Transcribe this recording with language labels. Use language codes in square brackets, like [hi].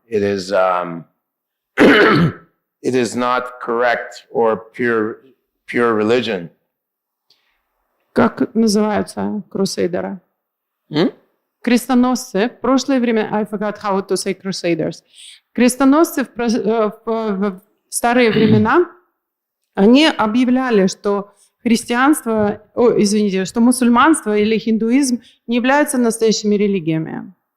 [en] It is it is not correct or pure religion. [ru] Как называются крусейдеры? Крестоносцы. В прошлое время, [en] I forgot how to say crusaders. [ru] Крестоносцы в старые времена, они объявляли, что христианство, что мусульманство или хиндуизм не являются настоящими религиями.